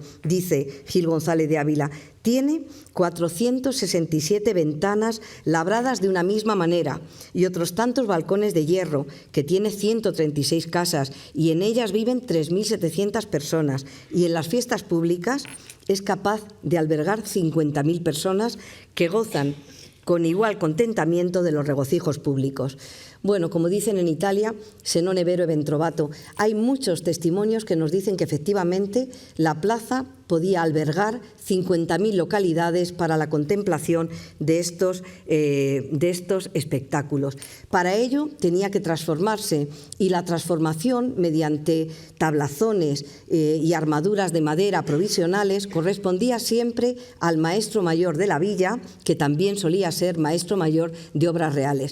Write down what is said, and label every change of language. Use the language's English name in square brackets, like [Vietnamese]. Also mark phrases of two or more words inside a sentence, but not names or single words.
[Spanish] Dice Gil González de Ávila: tiene 467 ventanas labradas de una misma manera y otros tantos balcones de hierro, que tiene 136 casas y en ellas viven 3.700 personas, y en las fiestas públicas es capaz de albergar 50.000 personas que gozan con igual contentamiento de los regocijos públicos. Bueno, como dicen en Italia, [Italian] se non è vero e ben trovato. [Spanish] Hay muchos testimonios que nos dicen que efectivamente la plaza podía albergar 50.000 localidades para la contemplación de estos espectáculos. Para ello tenía que transformarse, y la transformación mediante tablazones y armaduras de madera provisionales correspondía siempre al maestro mayor de la villa, que también solía ser maestro mayor de obras reales.